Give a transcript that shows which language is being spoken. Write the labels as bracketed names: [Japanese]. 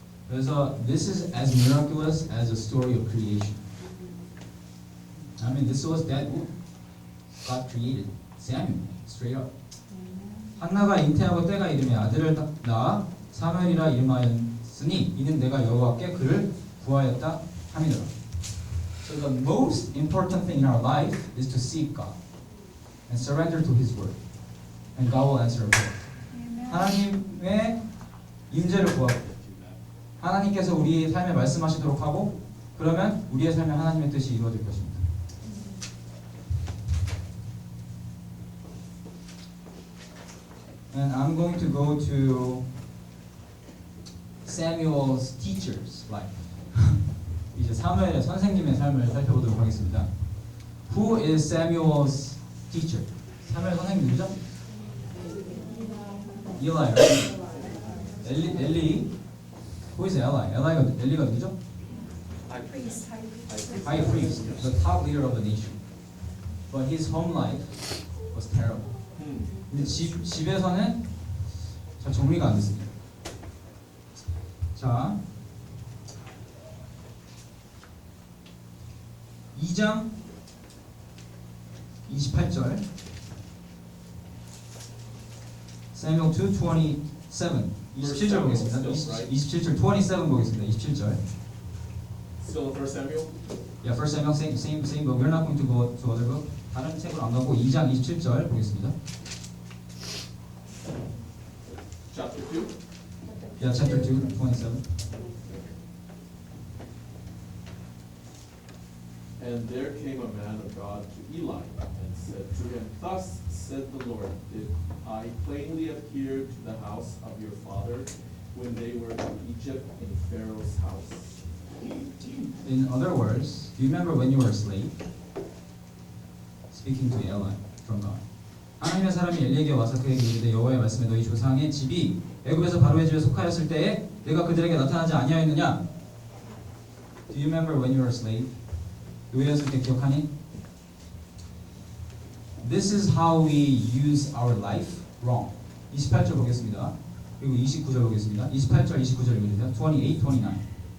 [English] 그래서 this is as miraculous as the story of creation. I mean, this was that book. God created Samuel, straight up. [Korean] 한나가 잉태하고 때가 이르매 아들을 낳아 사무엘이라 이름하였으니 이는 내가 여호와께 그를 구하였다 함이더라. [English] So the most important thing in our life is to seek God and surrender to His word, and God will answer our prayer. Amen. [Korean] 하나님의 임재를 구하고 하나님께서 우리의 삶에 말씀하시도록 하고 그러면 우리의 삶에 하나님의 뜻이 이루어질 것입니다. [English] And I'm going to go to Samuel's teacher's life. [Korean] 이제 사무엘의 선생님의 삶을 살펴보도록 하겠습니다. [English] Who is Samuel's teacher? [Korean] 사무엘 선생님 누구죠? [English] Eli, right? 엘리. Who is Eli? [Korean] 엘리가 누구죠? [English] Priest, High priest, the top leader of the nation. But his home life was terrible. [Korean] 근데 집에서는 잘 정리가 안 됐습니다. 자, 2장 28절 Samuel 2:27 27절 보겠습니다. 27절 27 보겠습니다. 27절. [English] Still in 1 Samuel? Yeah, First Samuel same book. We're not going to go to other book. [Korean] 다른 책으로 안 가고 2장 27절 보겠습니다. [English] Chapter 2? Yeah, chapter 2, 27. And there came a man of God to Eli and said to him, Thus said the Lord, Did I plainly appear to the house of your father when they were in Egypt in Pharaoh's house? In other words, do you remember when you were a slave? Speaking to Eli from God. [Korean] 하나님의 사람이 엘리에게 와서 그에게 이르되 여호와의 말씀에 너희 조상의 집이 애굽에서 바로의 집에 속하였을 때에 내가 그들에게 나타나지 아니하였느냐? [English] Do you remember when you were a slave? [Korean] 노예였을 때 기억하니? [English] This is how we use our life wrong. [Korean] 28절 보겠습니다. 그리고 29절 보겠습니다. 28절, 29절 읽으세요. 28, 29.